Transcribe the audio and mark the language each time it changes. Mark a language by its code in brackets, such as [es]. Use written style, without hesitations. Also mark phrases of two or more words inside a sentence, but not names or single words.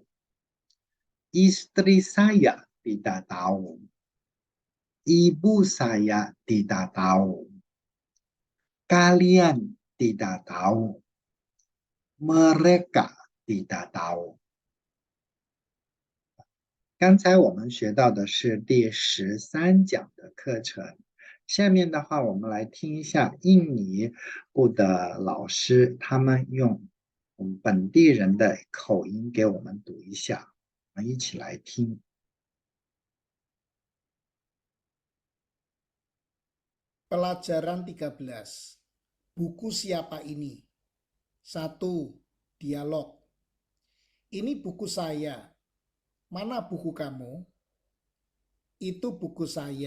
[id] Istri saya tidak tahu. Ibu saya tidak tahu. Kalian tidak tahu. Mereka tidak tahu. [zh] 刚才我们学到的是第13讲的课程，下面的话我们来听一下印尼部的老师，他们用我们本地人的口音给我们读一下，我们一起来听。 [id] Pelajaran 13. Buku siapa ini? 1. Dialog. Ini buku saya. Mana buku kamu? Itu buku saya.